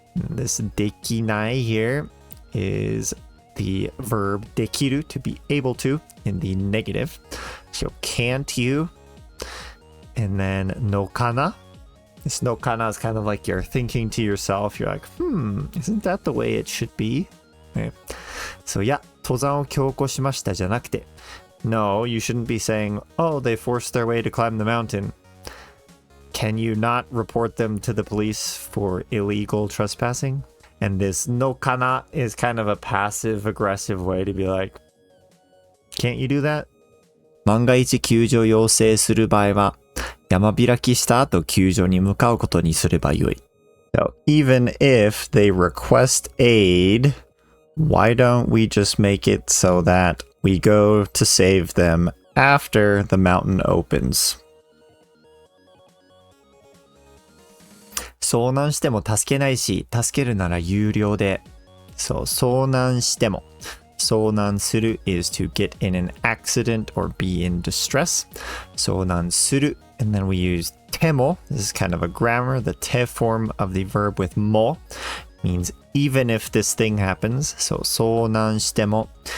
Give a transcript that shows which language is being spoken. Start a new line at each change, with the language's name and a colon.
English: This できない here is the verb できる to be able to in the negative. So can't you? And then のかな? This のかな is kind of like you're thinking to yourself. You're like, isn't that the way it should be? Right.
Japanese: So いや、登山を強行しましたじゃなくて.
English: No, you shouldn't be saying, oh, they forced their way to climb the mountain. Can you not report them to the police for illegal trespassing? And this no kana is kind of a passive aggressive way to be like, can't you do that?
Japanese: 万が一救助要請する場合は、山開きした後救助に向かうことにすればよい.
English: So even if they request aid, why don't we just make it so that we go to save them after the mountain opens?
Japanese: 遭難しても助けないし、助けるなら有料で。そう、遭難しても。
English: 遭難する is to get in an accident or be in distress.
Japanese: 遭難する.
English: And then we use ても. This is kind of a grammar. The て form of the verb with も means even if this thing happens.
Japanese: So 遭難しても.